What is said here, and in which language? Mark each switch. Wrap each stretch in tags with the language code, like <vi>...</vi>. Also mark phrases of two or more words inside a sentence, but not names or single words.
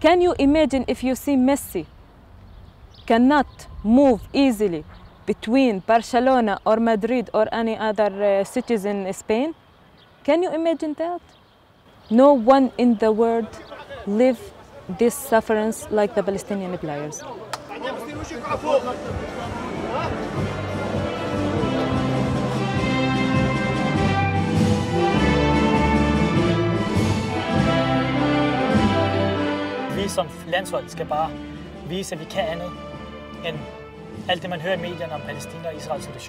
<en>Can you imagine if you see Messi cannot move easily between Barcelona or Madrid or any other cities in Spain? Can you imagine that? No one in the world live this sufferance like the Palestinian players.</en> <da>Vi som landshold skal bare vise, at vi kan andet end alt det, man hører i medierne om Palæstina og Israels situation.</da>